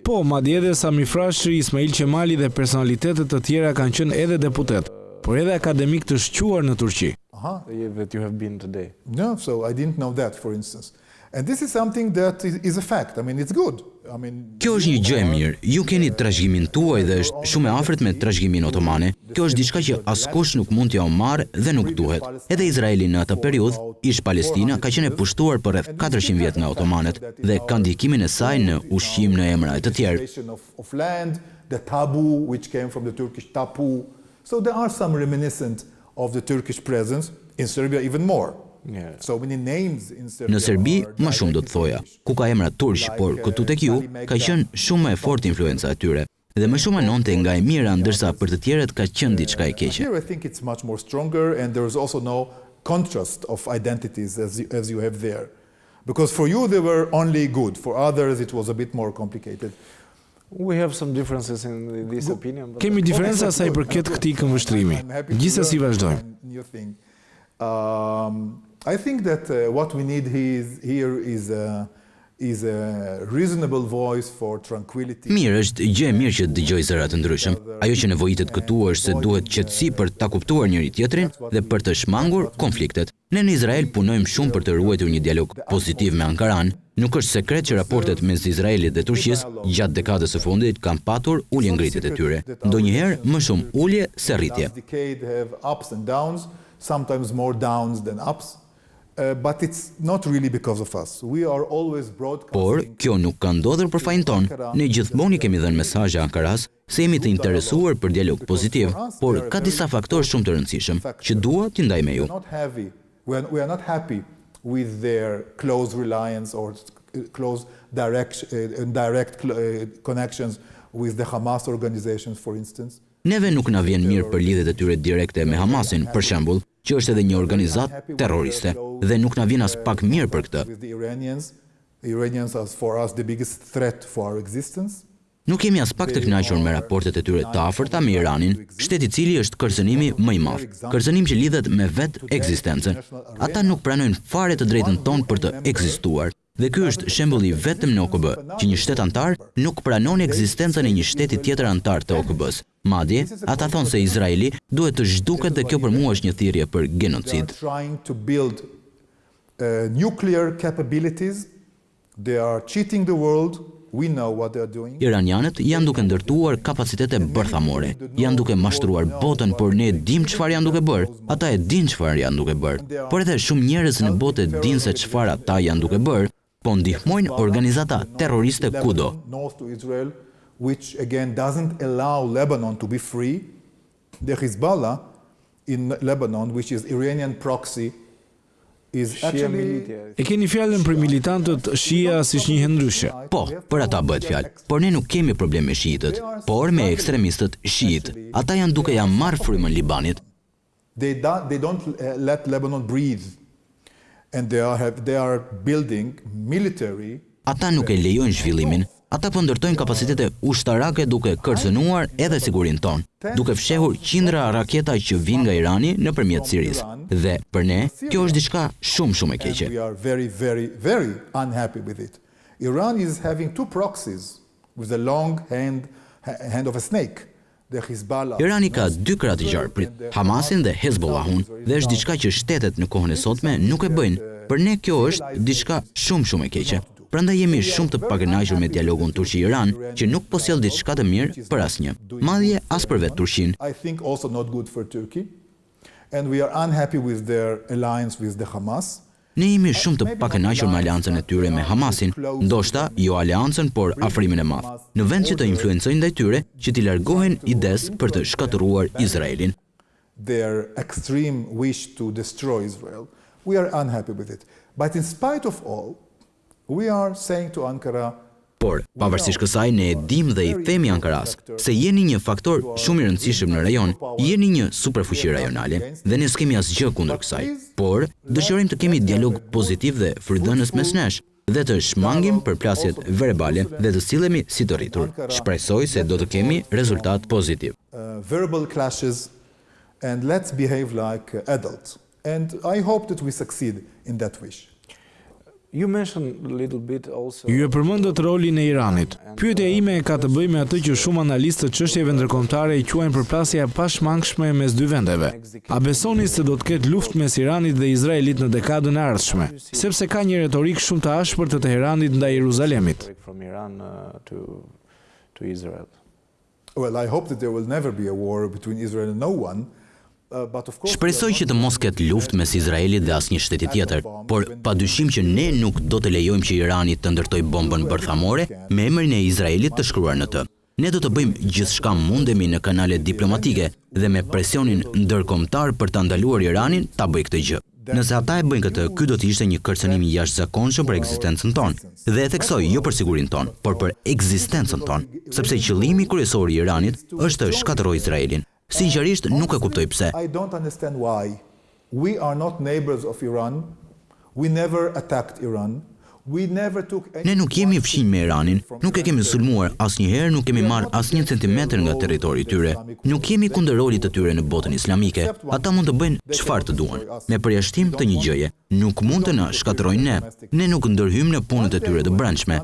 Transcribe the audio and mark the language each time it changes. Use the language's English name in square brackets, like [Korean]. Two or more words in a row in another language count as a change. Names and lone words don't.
[Albanian] Po, madje edhe Sami Frashëri, Ismail Qemali dhe personalitetet të tjera kanë qenë edhe deputet, por edhe akademik të shquar në Turqi. [English] That you have been today. No, so I didn't know that, for instance. And this is something that is a fact. I mean, it's good. [Albanian] Kjo është një gjë e mirë. Ju keni trashëgimin tuaj dhe është shumë e afërt me trashëgimin otomane. Kjo është diçka që askush nuk mund t'ja marrë dhe nuk duhet. Edhe Izraeli në atë periudhë, ish Palestina, ka qenë e pushtuar për rreth 400 vjet nga otomanët dhe ka ndikimin e saj në ushqim, në emra e të tjerë. [English] Of land, the tabu which came from the Turkish tapu. So there are some reminiscent of the Turkish presence in Serbia even more. So many names in Serbia. [Albanian] Në Serbi, më shumë do të thoja, ku ka emra turq, por këtu tek ju ka qenë shumë e fortë influenca e tyre. Dhe më shumë anonte nga e mira, ndërsa për të tjerët ka qenë diçka e keqe. [English] Here I think it's much more stronger and there is also no contrast of identities as you have there. Because for you they were only good, for others it was a bit more complicated. We have some differences in this opinion. [Albanian] Kemi diferenca sa i përket këtij këmbështrimi. Gjithsesi vazhdojmë. [English] I think that what we need here is a reasonable voice for tranquility. [Albanian] Mirë, është gjë e mirë që dëgjoj zëra të ndryshëm. Ajo që nevojitet këtu është se duhet qetësi për ta kuptuar njëri tjetrin dhe për të shmangur konfliktet. Ne në Izrael punojmë shumë për të ruajtur një dialog pozitiv me Ankaran. Nuk është sekret që raportet mes Izraelit dhe Turqisë gjatë dekadës së fundit kanë patur ulje ngritjet e tyre. Ndonjëherë më shumë ulje se rritje. [English] Sometimes more downs than ups, but it's not really because of us. We are always broadcasting. [Albanian] Por kjo nuk ka ndodhur për fajin ton. Ne gjithmonë kemi dhënë mesazhe Ankaras se jemi të interesuar për dialog pozitiv, por ka disa faktorë shumë të rëndësishëm që dua t'i ndaj me ju. [English] We are not happy with their close reliance or close direct connections with the Hamas organizations, for instance. [Albanian] Neve nuk na vjen mirë për lidhjet e tyre direkte me Hamasin, për shembull, që është edhe një organizatë terroriste, dhe nuk na vjen as pak mirë për këtë. [English] The Iranians are for us the biggest threat for our existence. [Albanian] Nuk kemi as pak të kënaqur me raportet e tyre të afërta me Iranin, shteti i cili është kërcënimi më i madh, kërcënim që lidhet me vetë ekzistencën. Ata nuk pranojnë fare të drejtën tonë për të ekzistuar. Dhe ky është shembulli vetëm në OKB, që një shtet antar nuk pranon ekzistencën e një shteti tjetër antar të OKB-s. Madje, ata thonë se Izraeli duhet të zhduket dhe kjo për mua është një thirrje për genocid. [English] Nuclear capabilities, they are cheating the world. We know what they are doing. [Albanian] Iranianët janë duke ndërtuar kapacitete bërthamore, janë duke mashtruar botën, por ne dim çfarë janë duke bërë. Ata e din çfarë janë duke bërë. Por edhe shumë njerëz në botë din se çfarë ata janë duke bërë, po ndihmojnë organizata terroriste kudo. [English] North to Israel, which again doesn't allow Lebanon to be free. The Hezbollah in Lebanon, which is Iranian proxy, is actually. [Albanian] E keni fjalën për militantët Shia siç njihen ndryshe. Po, për ata bëhet fjalë. Por ne nuk kemi problem me shiitët, por me ekstremistët shiit. Ata janë duke ja marrë frymën Libanit. [English] They don't let Lebanon breathe. And they are building military. [Albanian] Ata nuk e lejojnë zhvillimin. Ata po ndërtojnë kapacitete ushtarake duke kërcënuar edhe sigurinë tonë, duke fshehur qindra raketa që vijnë nga Irani nëpërmjet Sirisë. Dhe për ne, kjo është diçka shumë e keqe. [English] We are very unhappy with it. Iran is having two proxies with the long hand of a snake. [Albanian] Irani ka dy krah të gjarprit, Hamasin dhe Hezbollahun, dhe është diçka që shtetet në kohën e sotme nuk e bëjnë. Për ne kjo është diçka shumë e keqe. Prandaj jemi shumë të pakënaqur me dialogun Turqi-Iran, që nuk po sjell diçka të mirë për asnjë. Madje as për vetë Turqinë. [English] I think also not good for Turkey. And we are unhappy with their alliance with the Hamas. [Albanian] Ne jemi shumë të pakënaqur me aleancën e tyre me Hamasin, ndoshta jo aleancën, por afrimin e madh. Në vend që të influencojnë ndaj tyre që t'i largohen ides për të shkatëruar Izraelin. [English] Their extreme wish to destroy Israel. We are unhappy with it. But in spite of all, We are saying to Ankara, [Albanian] Por, pavarësisht kësaj, ne e dim dhe i themi Ankaras se jeni një faktor shumë i rëndësishëm në rajon, jeni një superfuqi rajonale dhe ne s'kemi asgjë kundër kësaj. Por, dëshirojmë të kemi dialog pozitiv dhe frydhënës mes nesh dhe të shmangim përplasjet verbale dhe të sillemi si të rritur. Shpresoj se do të kemi rezultat pozitiv. [English] Verbal clashes, and let's behave like adults. And I hope that we succeed in that wish. You mentioned a little bit also. [Albanian] Ju e përmendët rolin e Iranit. Pyetja ime ka të bëjë me atë që shumë analistë të çështjeve ndërkombëtare i quajnë përplasja e pashmangshme mes dy vendeve. A besoni se do të ketë luftë mes Iranit dhe Izraelit në dekadën e ardhshme, sepse ka një retorik shumë të ashpër të Teheranit ndaj Jeruzalemit? [English] From Iran to Israel. Well, I hope that there will never be a war between Israel and no one. [Albanian] Shpresoj që të mos ketë luftë mes Izraelit dhe asnjë shteti tjetër, por padyshim që ne nuk do të lejojmë që Irani të ndërtojë bombën bërthamore me emrin e Izraelit të shkruar në të. Ne do të bëjmë gjithçka mundemi në kanale diplomatike dhe me presionin ndërkombëtar për ta ndaluar Iranin ta bëjë këtë gjë. Nëse ata e bëjnë këtë, ky do të ishte një kërcënim i jashtëzakonshëm për ekzistencën tonë. Dhe e theksoj jo për sigurinë tonë, por për ekzistencën tonë, sepse qëllimi kryesor i Iranit është të shkatërrojë Izraelin. Sinqerisht nuk e kuptoj pse. [English] I don't understand why. We are not neighbors of Iran. We never attacked Iran. We never took any... [Albanian] Ne nuk jemi fqinj me Iranin, nuk e kemi sulmuar asnjëherë, nuk kemi marrë asnjë centimetër nga territori i tyre. Nuk jemi kundër rolit të tyre në botën islamike. Ata mund të bëjnë çfarë të duan, me përjashtim të një gjëje. Nuk mund të na shkatërrojnë ne. Ne nuk ndërhyjmë në punët e tyre të brendshme.